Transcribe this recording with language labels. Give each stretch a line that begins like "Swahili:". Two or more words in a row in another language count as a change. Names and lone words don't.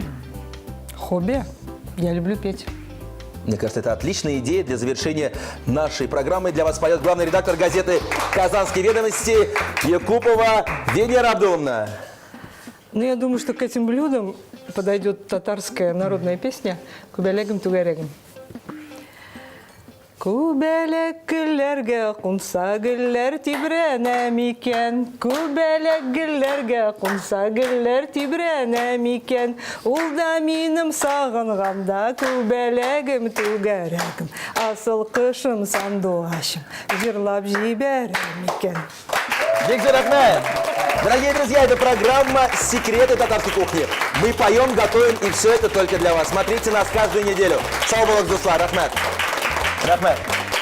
Russian: Хобби? Я люблю петь. Мне кажется, это отличная идея для завершения нашей программы. Для вас поет главный редактор газеты «Казанские ведомости» Якупова Венера Абдуловна. Ну, я думаю, что к этим блюдам подойдет татарская народная песня «Кубелегим тугарегим».
Tatar: Күбәләк гөлләргә кунса гөлләр тибрәнә микән. Күбәләк гөлләргә кунса гөлләр тибрәнә микән. Ул да минем сагынганда күбәләгем түгәрәгем. Асыл кышым сандугачым җырлап җибәрә микән. Бекзат Ахмед!
Russian: Дорогие друзья, это программа «Секреты татарской кухни». Мы поем, готовим, и все это только для вас. Смотрите нас каждую неделю.
Tatar: Сау болок, дуслар, Рахмет! Рахмет!